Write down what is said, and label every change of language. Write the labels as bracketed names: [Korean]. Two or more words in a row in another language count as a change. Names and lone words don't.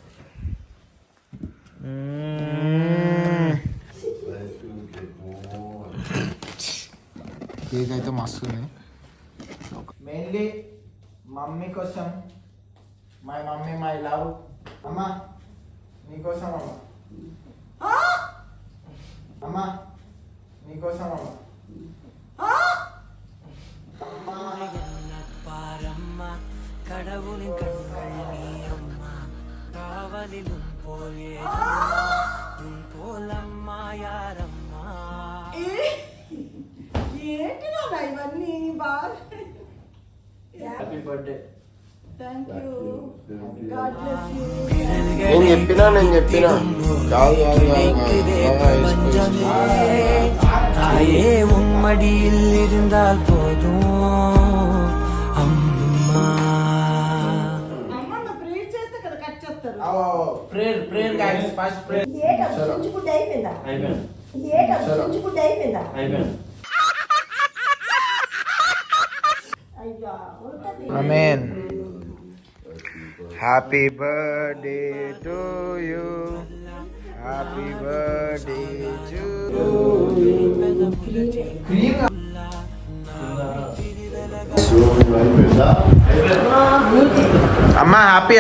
[Telugu] కేక్ అయితే మస్తు ఉంది మెయిన్లీ మమ్మీ కోసం [English] my mummy my love [Telugu] అమ్మా నీకోసం అమ్మా నీకోసం [Tamil] கடவுளின் கண்கள் நீ அம்மா காவலிலும் போலே உன் போலம்மா யாரம்மா [Telugu] ఏంటి నాన్న ఇవన్నీ బాగా [English] happy birthday thank you god bless you [Telugu] నేను చెప్పినా [Tamil] தாயே உம்மடியில் இருந்தால் போதும் அம்மா [Telugu] అమ్మ నా ప్రేయర్ చేస్తే కదా కట్ చేస్తారు [English] prayer guys first prayer [Telugu] అయ్యా ఉంటది [English] amen happy birthday to you happy birthday to అమ్మా హ్యాపీయా